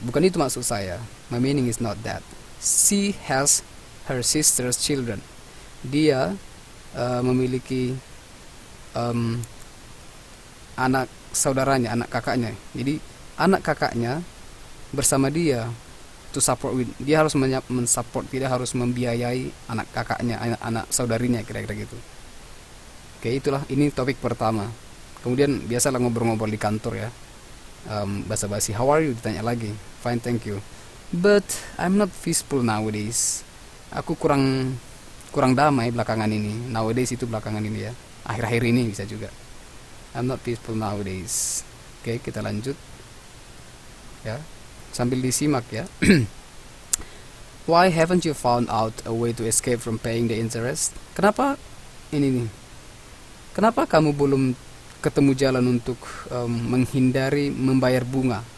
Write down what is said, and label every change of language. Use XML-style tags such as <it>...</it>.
<id>Bukan itu maksud saya.</id> <en>My meaning is not that. She has her sister's children.</en> <id>dia memiliki anak saudaranya, anak kakaknya. Jadi anak kakaknya bersama dia</id> <en>to support</en> <id>dia harus mensupport, tidak harus membiayai anak kakaknya, anak saudarinya, kira-kira gitu. Oke, itulah, ini topik pertama. Kemudian biasalah ngobrol-ngobrol di kantor ya, basa-basi,</id> <en>how are you,</en> <id>ditanya lagi,</id> <en>fine thank you, but I'm not peaceful nowadays.</en> <id>Aku kurang damai belakangan ini. Nowadays itu belakangan ini ya, akhir-akhir ini bisa juga.</id> <en>I'm not peaceful nowadays.</en> <id>Oke, kita lanjut ya, sambil disimak ya.</id> <en>Why haven't you found out a way to escape from paying the interest?</en> <id>Kenapa ini nih? Kenapa kamu belum ketemu jalan untuk menghindari membayar bunga?</id>